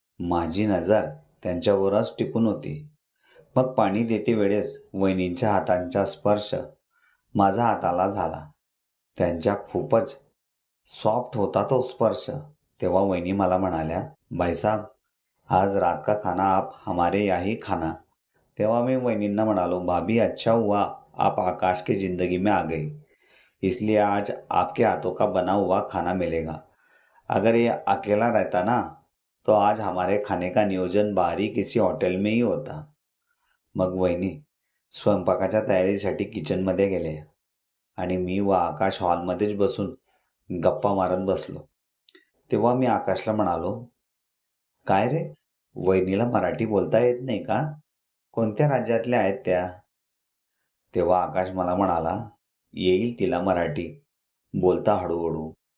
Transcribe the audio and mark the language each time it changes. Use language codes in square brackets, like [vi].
[mr] माझी नजर त्यांच्यावरच टिकून होती. मग पाणी देते वेळेस वहिनींच्या हातांचा स्पर्श माझा हाताला झाला. त्यांच्या खूपच सॉफ्ट होता तो स्पर्श. तेव्हा वहिनी मला म्हणाल्या, [hi] "भाई साहब, आज रात का खाना आप हमारे यहाँ ही खाना." [mr] तेव्हा मी वहिनींना म्हणालो, [hi] "भाभी, अच्छा हुआ आप आकाश की ज़िंदगी में आ गई, इसलिए आज आपके हाथों का बना हुआ खाना मिलेगा. अगर ये अकेला रहता ना, तो आज हमारे खाने का नियोजन बाहर ही किसी हॉटेल में ही होता." [mr] मग वहिनी स्वयंपाकाच्या तयारीसाठी किचनमध्ये गेले आणि मी व आकाश हॉलमध्येच बसून गप्पा मारत बसलो. तेव्हा मी आकाशला म्हणालो, "काय रे, वहिनीला मराठी बोलता येत नाही का? कोणत्या राज्यातल्या आहेत त्या?" तेव्हा आकाश मला म्हणाला, "येईल तिला मराठी, बोलता हळूहळू.